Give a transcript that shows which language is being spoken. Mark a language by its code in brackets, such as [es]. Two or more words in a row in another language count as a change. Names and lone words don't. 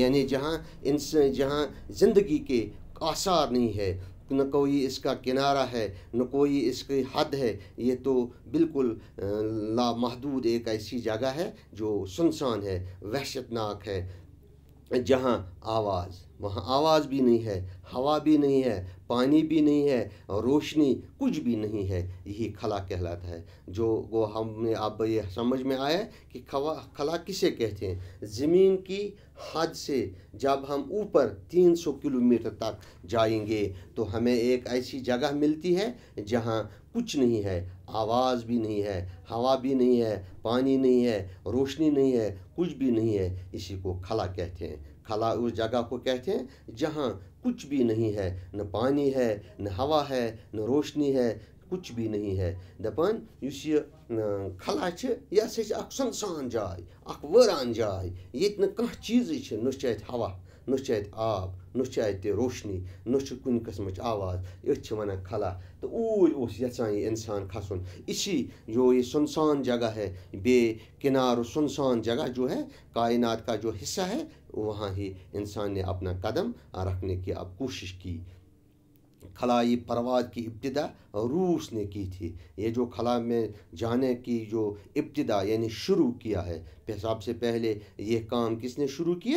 [ur] یعنی جہاں زندگی کے آثار نہیں ہے، نہ کوئی اس کا کنارہ ہے، نہ کوئی اس کی حد ہے. یہ تو بالکل لامحدود ایک ایسی جگہ ہے جو سنسان ہے، وحشتناک ہے، جہاں آواز وہاں آواز بھی نہیں ہے، ہوا بھی نہیں ہے، پانی بھی نہیں ہے، روشنی کچھ بھی نہیں ہے. یہی خلا کہلاتا ہے. جو وہ ہم نے اب یہ سمجھ میں آیا کہ خلا کسے کہتے ہیں. زمین کی حد سے جب ہم اوپر 300 کلومیٹر تک جائیں گے تو ہمیں ایک ایسی جگہ ملتی ہے جہاں کچھ نہیں ہے، آواز بھی نہیں ہے، ہوا بھی نہیں ہے، پانی نہیں ہے، روشنی نہیں ہے، کچھ بھی نہیں ہے. اسی کو خلا کہتے ہیں. خلا اس جگہ کو کہتے ہیں جہاں کچھ بھی نہیں ہے، نہ پانی ہے، نہ ہوا ہے، نہ روشنی ہے، کچھ بھی نہیں ہے. [ks] دپان یُس یہ خلا چھِ یہِ ہسا چھِ اکھ سُنسان جاے، اکھ وٲران جاے. ییٚتہِ نہٕ کانٛہہ چیٖزٕے چھِ، نہ چھِ اَتہِ ہوا، نہ چھِ اَتہِ آب، نہ چھِ اَتہِ روشنی، نہ چھِ کُنہِ قٕسمٕچ آواز. أتھۍ چھِ وَنان خلا. تہٕ اوٗرۍ اوس یَژھان یہِ اِنسان کھسُن. [ur] اسی جو یہ سنسان جگہ ہے، بے کنار سنسان جگہ جو ہے، کائنات کا جو حصہ ہے، وہاں ہی انسان نے اپنا قدم رکھنے کی اب کوشش کی. خلائی پرواز کی ابتدا روس نے کی تھی. یہ جو خلا میں جانے کی جو ابتدا یعنی شروع کیا ہے، سب سے پہلے یہ کام کس نے شروع کیا؟